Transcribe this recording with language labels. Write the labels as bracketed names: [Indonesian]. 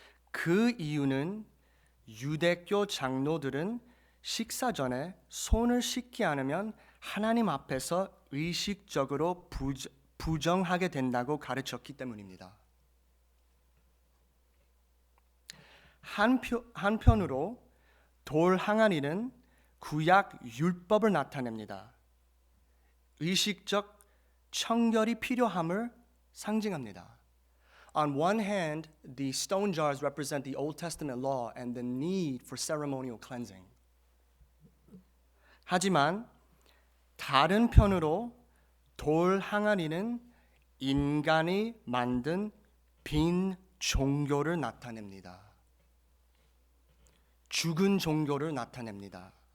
[Korean] 그 이유는 유대교 장로들은 식사 전에 손을 씻지 않으면 하나님 앞에서 의식적으로 부정하게 된다고 가르쳤기 때문입니다. 한편으로 돌 항아리는 구약 율법을 나타냅니다. 의식적 청결이 필요함을 상징합니다. [English] On one hand, the stone jars represent the Old Testament law and the need for ceremonial cleansing. [Korean] 하지만 다른 편으로 돌 항아리는 인간이 만든 빈 종교를 나타냅니다. 죽은 종교를 나타냅니다.